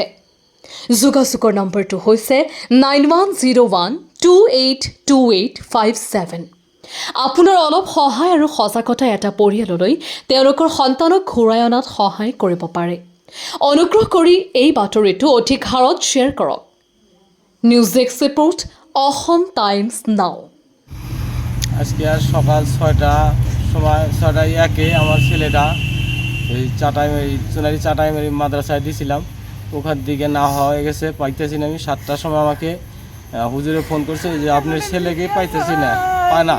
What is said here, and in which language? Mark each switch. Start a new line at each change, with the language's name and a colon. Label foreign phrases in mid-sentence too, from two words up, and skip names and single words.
Assamese: যোগাযোগৰ নম্বৰটো হৈছে 9101282857। আপোনাৰ অলপ সহায় আৰু সজাগতাই এটা পৰিয়াললৈ তেওঁলোকৰ সন্তানক ঘূৰাই অনাত সহায় কৰিব পাৰে। অনুগ্ৰহ কৰি এই বাতৰিটো অধিক হাৰত শ্বেয়াৰ কৰক।
English: News desk report, Asom Times Now.
Bangla: আজকে আর সকাল 6টায় একে আমার ছেলেটা এই সোনারি চাটাইমারি মাদ্রাসায় দিয়েছিলাম, ওখান দিকে না হয়ে গেছে, পাইতেছি না। আমি 7টার সময় আমাকে হুজুরে ফোন করছে যে আপনার ছেলেকে পাইতেছি না, পায় না।